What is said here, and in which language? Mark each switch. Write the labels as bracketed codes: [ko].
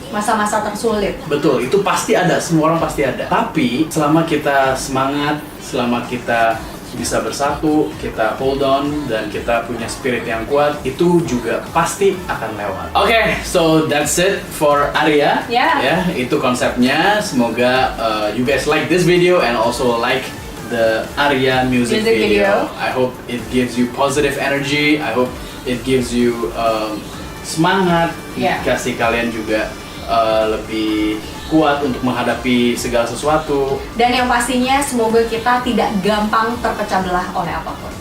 [id] Masa-masa tersulit. Betul, itu pasti ada, semua orang pasti ada. Tapi selama kita semangat, selama kita bisa bersatu, kita hold on, dan kita punya spirit yang kuat, itu juga pasti akan lewat. [en] Oke, so that's it for Arya. Yeah. [id] Ya, itu konsepnya. Semoga [en] you guys like this video and also like the Arya music video. I hope it gives you positive energy. I hope it gives you semangat. Yeah. [id] Kasih kalian juga lebih kuat untuk menghadapi segala sesuatu. Dan yang pastinya semoga kita tidak gampang terpecah belah oleh apapun.